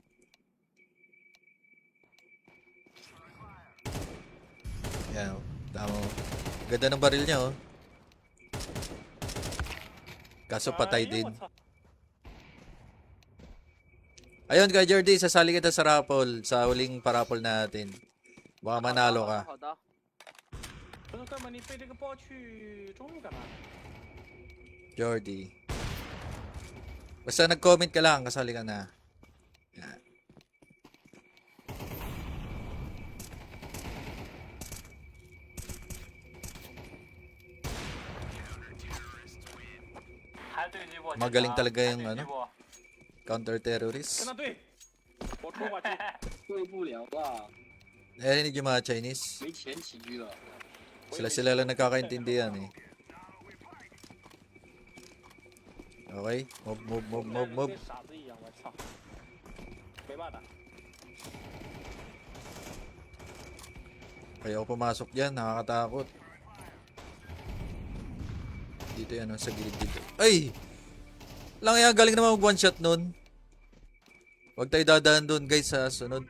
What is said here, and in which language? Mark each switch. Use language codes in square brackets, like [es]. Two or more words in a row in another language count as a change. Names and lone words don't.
[tl] Yan, oh. Tama. Ganda ng baril niya, oh. Kaso patay din. Ayun, Kuya Jordy, sasali kita sa raffle, sa huling parapol natin. Baka manalo ka. [zh] 好的。不是哥们，你背这个包去中路干嘛？ [tl] Jordy. Basta nag-comment ka lang, kasali ka na. Yan. Magaling talaga yung counter-terrorist. [zh] 跟他对，我出把去。对不了啊， [tl] Narinig yung mga Chinese. [zh] 没前几局了。 [tl] Sila lang nagkakaintindihan eh. [en] Okay, move. [zh] 跟傻子一样，我操！没办法。 [tl] Kaya ako pumasok dyan, nakakatakot. Dito yan, sa gilid dito. Ay! Lang yan, galing naman mag [en] one shot [tl] nun. Huwag tayo dadaan dun guys sa sunod.